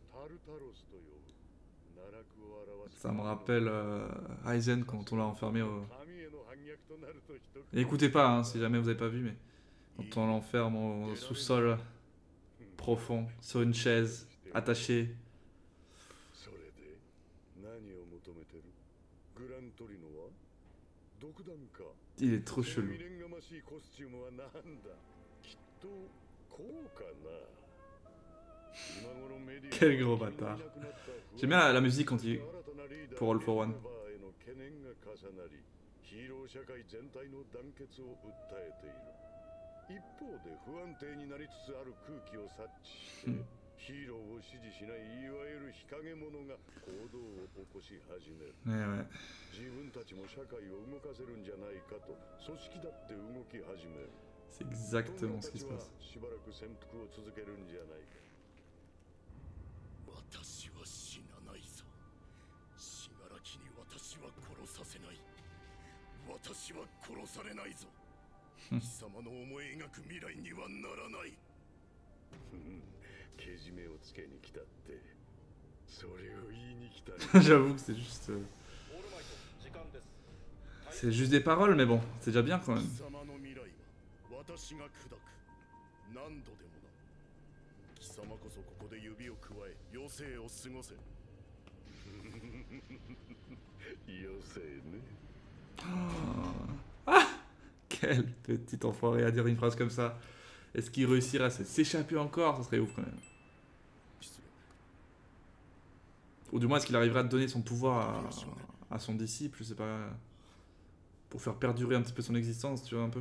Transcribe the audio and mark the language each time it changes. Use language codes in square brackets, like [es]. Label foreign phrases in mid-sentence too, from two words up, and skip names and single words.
[fr] ça me rappelle Aizen quand on l'a enfermé au... Et écoutez pas, hein, si jamais vous avez pas vu, mais... Quand on l'enferme au sous-sol profond, sur une chaise, attaché. [ja] グラントリノは独断か。 [fr] Il est trop [ja] その [fr] chelou. [ja] 未練がましいコスチュームはなんだ。きっとこうかな。今頃メディア [fr] Quel gros bâtard. J'aime bien la musique quand il... pour All for One. [ja] 懸念が重なり、ヒーロー社会全体の団結を訴えている。一方で不安定になりつつある空気を察知して、ヒーローを支持しないいわゆる日陰者が行動を起こし始める。 [fr] Ouais, ouais. [ja] 自分たちも社会を動かせるんじゃないかと組織だって動き始める。 [fr] C'est exactement ce qui se passe. [ja] しばらく潜伏を続けるんじゃないか。私は死なないぞ。死柄木に私は殺させない。私は殺されないぞ。貴様の思い描く未来にはならない。けじめをつけに来たって、それを言いに来たね。 [fr] J'avoue que c'est juste... C'est juste des paroles, mais bon, c'est déjà bien quand même. [ja] 貴様の未来は私が砕く。何度でもな。貴様こそここで指を加え余生を過ごせ。余生ね。 [fr] Quel petit enfoiré à dire une phrase comme ça. Est-ce qu'il réussirait à s'échapper encore? Ça serait ouf quand même. Ou du moins, est-ce qu'il arriverait à donner son pouvoir à son disciple? Je sais pas. Pour faire perdurer un petit peu son existence, tu vois, un peu.